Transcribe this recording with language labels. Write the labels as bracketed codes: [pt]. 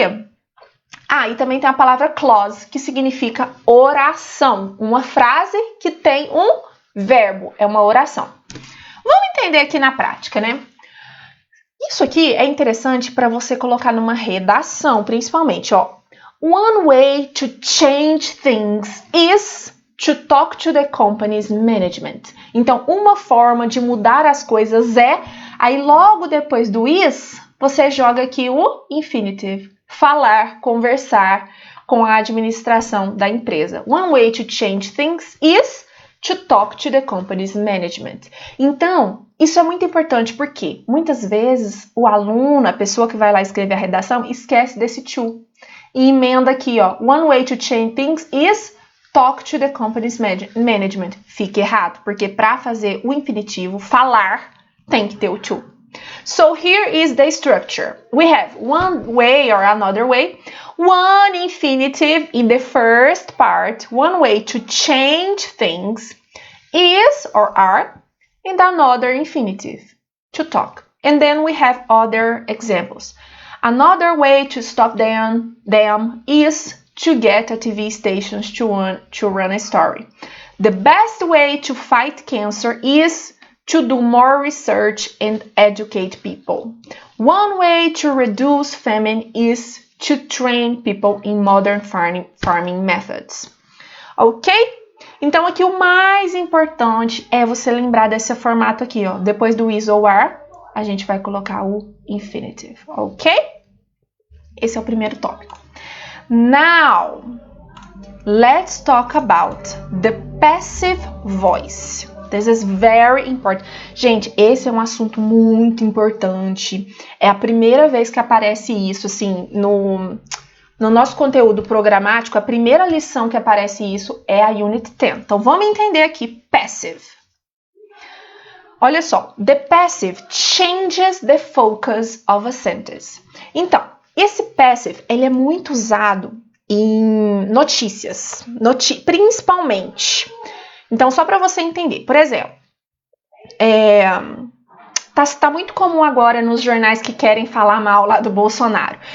[pt] e também tem a palavra clause, que significa oração. Uma frase que tem um verbo, é uma oração. Vamos entender aqui na prática, né? Isso aqui é interessante para você colocar numa redação, principalmente, ó. [en] One way to change things is to talk to the company's management. [pt] Então, uma forma de mudar as coisas é... Aí, logo depois do is, você joga aqui o infinitive. Falar, conversar com a administração da empresa. [en] One way to change things is to talk to the company's management. [pt] Então, isso é muito importante porque muitas vezes o aluno, a pessoa que vai lá escrever a redação, esquece desse to. E emenda aqui, ó. [en] One way to change things is talk to the company's management. [pt] Fica errado, porque para fazer o infinitivo, falar, tem que ter o to. [en] So here is the structure. We have one way or another way, one infinitive in the first part, one way to change things, is or are, and another infinitive, to talk. And then we have other examples. Another way to stop them is to get a TV station to run a story. The best way to fight cancer is to do more research and educate people. One way to reduce famine is to train people in modern farming methods. Ok? [pt] Então aqui o mais importante é você lembrar desse formato aqui, ó. Depois do is ou are, a gente vai colocar o infinitive, ok? Esse é o primeiro tópico. [en] Now, let's talk about the passive voice. This is very important. [pt] Gente, esse é um assunto muito importante. É a primeira vez que aparece isso, assim, no nosso conteúdo programático. A primeira lição que aparece isso é a Unit 10. Então, vamos entender aqui, passive. Olha só, [en] the passive changes the focus of a sentence. [pt] Então, esse passive, ele é muito usado em notícias, principalmente. Então, só para você entender, por exemplo, tá muito comum agora nos jornais que querem falar mal lá do Bolsonaro.